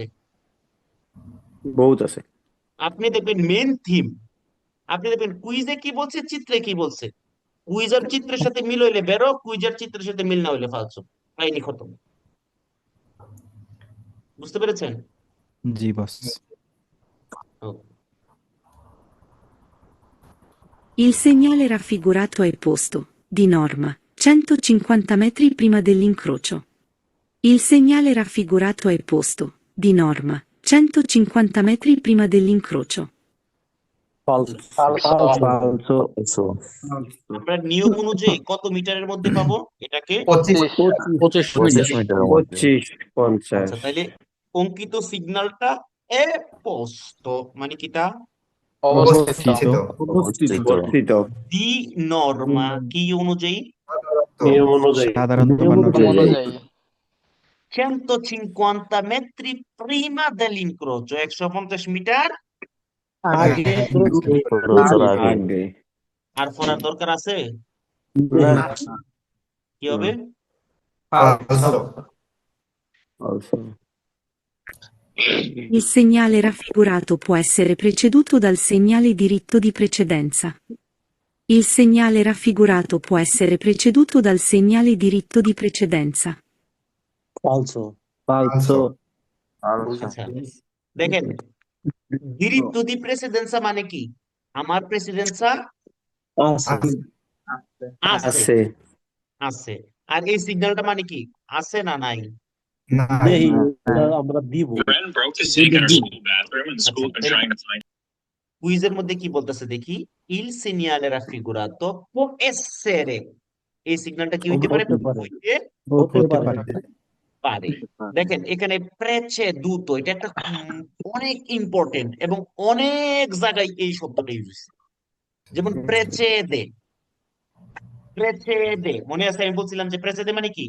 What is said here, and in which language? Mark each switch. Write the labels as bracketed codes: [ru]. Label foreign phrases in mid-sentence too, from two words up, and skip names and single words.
[bn] বহুত আছে। আপনি দেখবেন মেন থিম, আপনি দেখবেন কুইজে কি বলছে, চিত্রে কি বলছে। কুইজার চিত্রের সাথে মিল হইলে বেরো, কুইজার চিত্রের সাথে মিল না হইলে ফালসু। কাহিনী খতম। বুঝতে পেরেছেন? জি বস। Okay. [it] Il segnale raffigurato è posto, di norma, 150 metri prima dell'incrocio. Il segnale raffigurato è posto, di norma, 150 metri prima dell'incrocio. ফালসো। [bn] আমরা নিয়ম অনুযায়ী কত মিটারের মধ্যে পাবো এটাকে? 25 25 মিটারের মধ্যে। 25, 50। আচ্ছা, তাইলে অঙ্কিত সিগন্যালটা [it] è posto [bn] মানে কিটা? অবস্থিত অবস্থিত। অবস্থিত। [it] di norma [bn] কি অনুযায়ী? নিয়ম অনুযায়ী। সাধারণত বানানো অনুযায়ী [it] 150 metri prima dell'incrocio, 150 মিটার [bn] আগে খরচের আগে। আগে। আর পড়ার দরকার আছে? না, কি হবে? [it] ফালসো ফালসো। Il segnale raffigurato può essere preceduto dal segnale diritto di precedenza. Il segnale raffigurato può essere preceduto dal segnale diritto di precedenza. ফালসো। [bn] আচ্ছা, দেখেন, [it] diritto di precedenza [bn] মানে কি? আমার প্রেসিডেন্সা আছে। আছে, আছে। আছে। আর এই সিগন্যালটা মানে কি? আছে না নাই? নেই, ওটা আমরা দিব। আচ্ছা, কুইজের মধ্যে কি বলতেছে দেখি। [it] Il segnale raffigurato può essere, [bn] এই সিগন্যালটা কি হইতে পারে? হতে পারে। হইতে হতে হতে পারে। পারে। পারে। দেখেন এখানে প্রেচেদুত, এটা একটা অনেক ইম্পর্টেন্ট এবং অনেক জায়গায় এই শব্দটা ইউজ। যেমন প্রেচেদে, প্রেচেদে মনে আছে আমি বলছিলাম যে প্রেচেদে মানে কি?